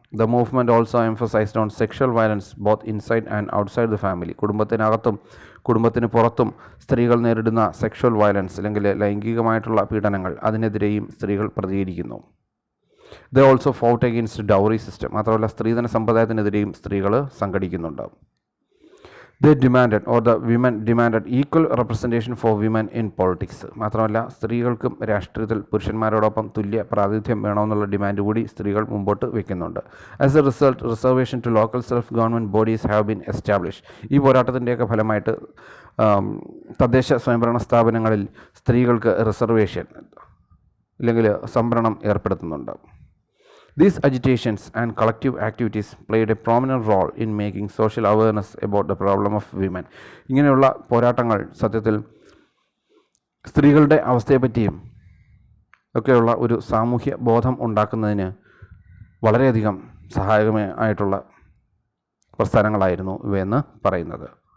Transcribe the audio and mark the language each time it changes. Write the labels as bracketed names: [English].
[English] The movement also emphasized on sexual violence both inside and outside the family. [Malayalam] കുടുംബത്തിനകത്തും കുടുംബത്തിന് പുറത്തും സ്ത്രീകൾ നേരിടുന്ന sexual violence അല്ലെങ്കിൽ ലൈംഗികമായിട്ടുള്ള പീഡനങ്ങൾ, അതിനെതിരെയും സ്ത്രീകൾ പ്രതികരിക്കുന്നു. [English] They also fought against dowry system. [Malayalam] മാത്രമല്ല സ്ത്രീധന സമ്പ്രദായത്തിനെതിരെയും സ്ത്രീകൾ സംഘടിക്കുന്നുണ്ട്. [English] they demanded, or the women demanded, equal representation for women in politics. [Malayalam] മാത്രമല്ല സ്ത്രീകൾക്കും രാഷ്ട്രീയത്തിൽ പുരുഷന്മാരോടൊപ്പം തുല്യ പ്രാതിനിധ്യം വേണമെന്നുള്ള ഡിമാൻഡ് കൂടി സ്ത്രീകൾ മുമ്പോട്ട് വയ്ക്കുന്നുണ്ട്. [English] As a result, reservation to local self government bodies have been establish. [Malayalam] ഈ പോരാട്ടത്തിൻ്റെയൊക്കെ ഫലമായിട്ട് തദ്ദേശ സ്വയംഭരണ സ്ഥാപനങ്ങളിൽ സ്ത്രീകൾക്ക് റിസർവേഷൻ അല്ലെങ്കിൽ സംവരണം ഏർപ്പെടുത്തുന്നുണ്ട്. [English] These agitations and collective activities played a prominent role in making social awareness about the problem of women. [Malayalam] ഇങ്ങനെയുള്ള പോരാട്ടങ്ങൾ സത്യത്തിൽ സ്ത്രീകളുടെ അവസ്ഥയെപ്പറ്റിയും ഒക്കെയുള്ള ഒരു സാമൂഹ്യ ബോധം ഉണ്ടാക്കുന്നതിന് വളരെയധികം സഹായകമായിട്ടുള്ള പ്രസ്ഥാനങ്ങളായിരുന്നു ഇവയെന്ന് പറയുന്നത്.